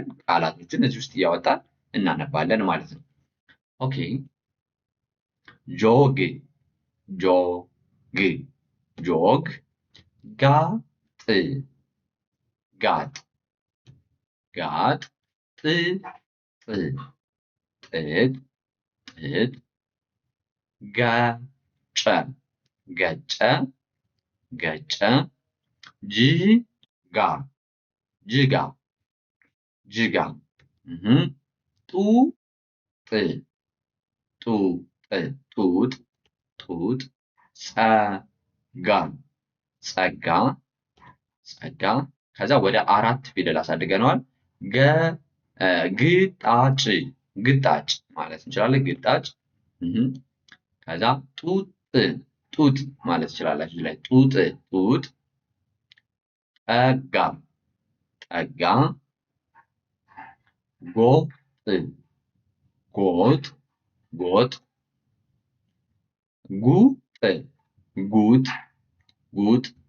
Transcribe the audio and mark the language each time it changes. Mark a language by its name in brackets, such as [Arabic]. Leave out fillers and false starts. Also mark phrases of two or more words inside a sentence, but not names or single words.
[Amharic] ቃላቶችን እዚህ ውስጥ እያወጣን እናነባለን ማለት ነው። ኦኬ ጆግ ጆግ ጆግ ጋጥ ጋጥ ጋጥ ጥጥ ጥጥ ጥጥ ገጨ ገጨ ገጨ ጅጋ ጅጋ ጅጋ ጡጥ ጡጥ ጡጥ ጡጥ ጸጋ ጸጋ ጸጋ ከዛ ወደ 4 ፊደል አሳድገነዋል። ግጣጭ ግጣጭ ማለት እንችላለን። ግጣጭ ከዛ ጡጥ ጡጥ ማለት ትችላላችሁ። እዚህ ላይ ጡጥ ጡጥ ጠጋ ጠጋ ጎጥ ጎጥ ጎጥ ጉጥ ጉጥ ጉጥ